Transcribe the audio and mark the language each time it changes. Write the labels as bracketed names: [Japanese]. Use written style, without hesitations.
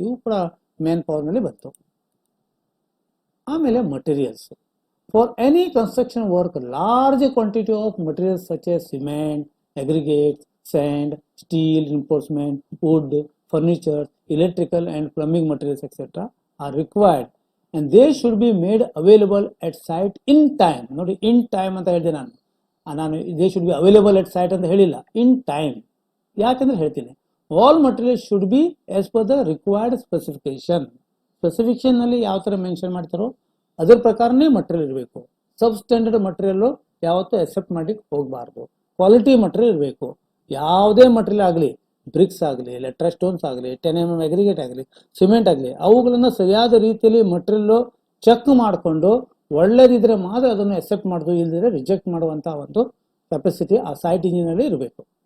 [Kannada] ಇವು ಕೂಡ main power ನಲ್ಲಿ ಬಂತು. ಆಮೇಲೆ materials. [English] For any construction work large quantity of materials such as cement, aggregates, sand, steel, reinforcement, wood, furniture, electrical and plumbing materials etc. are required and they should be made available at site in time. [Kannada] ನೋಡಿ, in time ಅಂತ ಹೇಳಿದೆ ನಾನು. [English] they should be available at site [Kannada] ಅಂತ ಹೇಳಿಲ್ಲ, [English] in time. [Kannada] ಯಾಕಂದ್ರೆ ಹೇಳ್ತೀನಿ, [English] all materials should be as per the required specification. [Kannada] Specification ನಲ್ಲಿ ಯಾವ ತರ ಮೆನ್ಷನ್ ಮಾಡ್ತಾರೋ ಅದ್ರ ಪ್ರಕಾರನೇ ಮಟೀರಿಯಲ್ ಇರಬೇಕು. ಸಬ್ ಸ್ಟ್ಯಾಂಡರ್ಡ್ ಮಟೀರಿಯಲ್ ಯಾವತ್ತೂ ಅಕ್ಸೆಪ್ಟ್ ಮಾಡ್ಲಿಕ್ಕೆ ಹೋಗಬಾರ್ದು. ಕ್ವಾಲಿಟಿ ಮಟೀರಿಯಲ್ ಇರಬೇಕು. ಯಾವುದೇ ಮಟೀರಿಯಲ್ ಆಗಲಿ, ಬ್ರಿಕ್ಸ್ ಆಗಲಿ, ಲೆಟ್ರಾ ಸ್ಟೋನ್ಸ್ ಆಗಲಿ, 10 mm ಅಗ್ರಿಗೇಟ್ ಆಗಲಿ, ಸಿಮೆಂಟ್ ಆಗಲಿ, ಅವುಗಳನ್ನು ಸರಿಯಾದ ರೀತಿಯಲ್ಲಿ ಮಟೀರಿಯಲ್ ಚೆಕ್ ಮಾಡಿಕೊಂಡು ಒಳ್ಳೇದಿದ್ರೆ ಮಾತ್ರ ಅದನ್ನು ಅಕ್ಸೆಪ್ಟ್ ಮಾಡೋದು, ಇಲ್ಲದಿದ್ರೆ ರಿಜೆಕ್ಟ್ ಮಾಡುವಂತ ಒಂದು ಕೆಪಾಸಿಟಿ ಆ ಸೈಟ್ ಇಂಜಿನಿಯರ್ ಇರಬೇಕು.